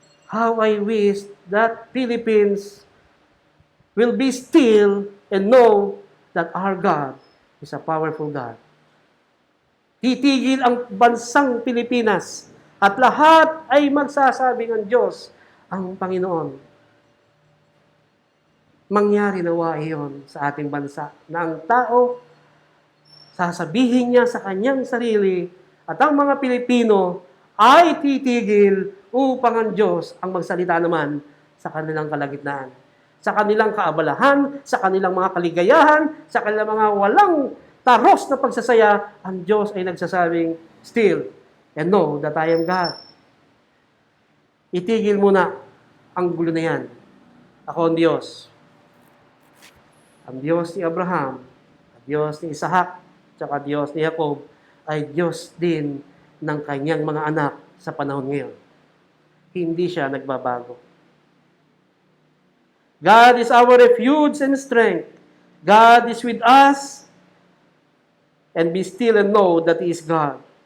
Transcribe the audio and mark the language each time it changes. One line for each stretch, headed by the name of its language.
English: How I wish that Philippines will be still and know that our God is a powerful God.
Filipino: Titigil ang bansang Pilipinas at lahat ay magsasabing ang Diyos ang Panginoon. Mangyari nawa iyon sa ating bansa na ang tao sasabihin niya sa kanyang sarili at ang mga Pilipino ay titigil upang ang Diyos ang magsalita naman sa kanilang kalagitnaan, sa kanilang kaabalahan, sa kanilang mga kaligayahan, sa kanilang mga walang taros na pagsasaya, ang Diyos ay nagsasabing,
English: still, and know that I am God.
Filipino: Itigil muna ang gulo na yan. Ako ang Diyos. Ang Diyos ni Abraham, ang Diyos ni Isaac, at Diyos ni Jacob, ay Diyos din ng kanyang mga anak sa panahon ngayon. Hindi siya nagbabago.
English: God is our refuge and strength. God is with us. And be still and know that He is God.